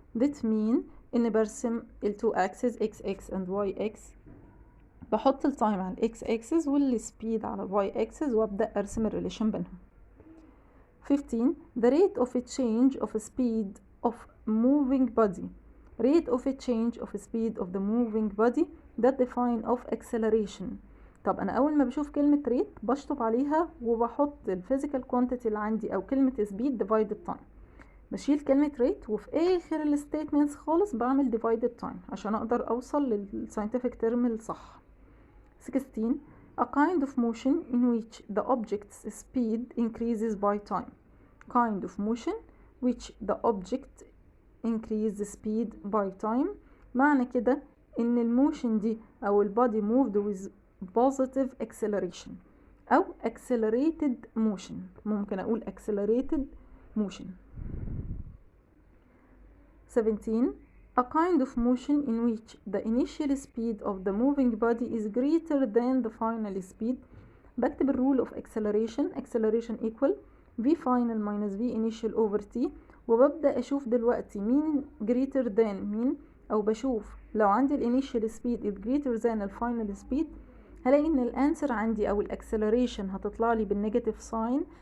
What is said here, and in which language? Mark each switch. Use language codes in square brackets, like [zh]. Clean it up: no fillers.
[en] That mean [ar] إني برسم ال [en] two axes x and y [ar] x، بحط التايم على ال x axis والسبيد على ال y axis وأبدأ أرسم الريليشن بينهم. [en] 15. The rate of a change of speed of moving body. Rate of a change of speed of the moving body that define of acceleration. [ar] طب أنا أول ما بشوف كلمة rate بشطب عليها وبحط الفيزيكال كوانتيتي اللي عندي أو كلمة [en] speed divided time. [ar] بشيل كلمة rate وفي آخر الستيتمنتس خالص بعمل divided time عشان أقدر أوصل للساينتفك تيرم الصح. [en] 16. A kind of motion in which the object's speed increases by time. Kind of motion which the object increases speed by time. [ar] معنى كده إن الموشن دي أو البادي [en] moved with positive acceleration [ar] أو accelerated motion. ممكن أقول accelerated motion. 17. [en] a kind of motion in which the initial speed of the moving body is greater than the final speed. [ar] بكتب الرول [en] of acceleration equal v final minus v initial over t، [ar] وببدأ أشوف دلوقتي مين greater than مين، أو بشوف لو عندي الانيشال speed is greater than الفاينل speed، هلاقي ان الانسر عندي او الاكسلريشن هتطلع لي بالنيجاتيف ساين.